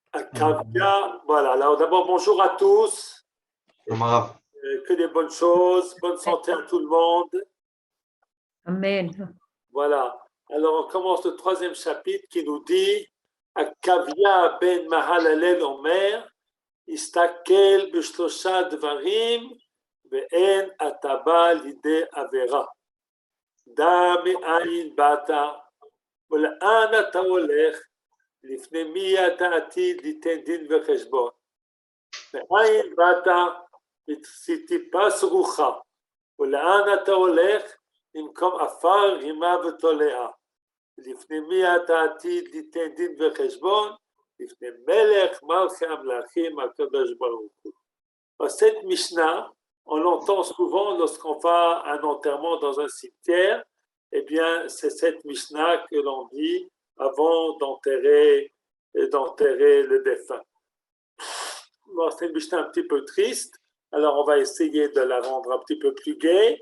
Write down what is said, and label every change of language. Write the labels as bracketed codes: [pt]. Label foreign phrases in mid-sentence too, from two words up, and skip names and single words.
[fr] Kavya, voilà. Alors d'abord, bonjour à tous. Amara. Que des bonnes choses. Bonne santé à tout le monde. Amen. Voilà. Alors on commence le troisième chapitre qui nous dit Kavya ben Mahalalel Omer, [he] הסתכל בשלשה דברים ואין אתה בא לידי עבירה. דע מאין באת, ולאן אתה הולך? לפני מי אתה עתיד ליתן דין וחשבון? מאין באת? טיפה סרוחה. ולאן אתה הולך? במקום עפר, רימה ותולעה. לפני מי אתה עתיד ליתן דין וחשבון? לפני מלך מלכי המלכים הקדוש ברוך הוא. [fr] Cette Mishnah, on l'entend souvent lorsqu'on va à un enterrement dans un cimetière. Eh bien, c'est cette Mishnah que l'on dit avant d'enterrer le défunt. Bon, c'est une Mishnah un petit peu triste, alors on va essayer de la rendre un petit peu plus gaie.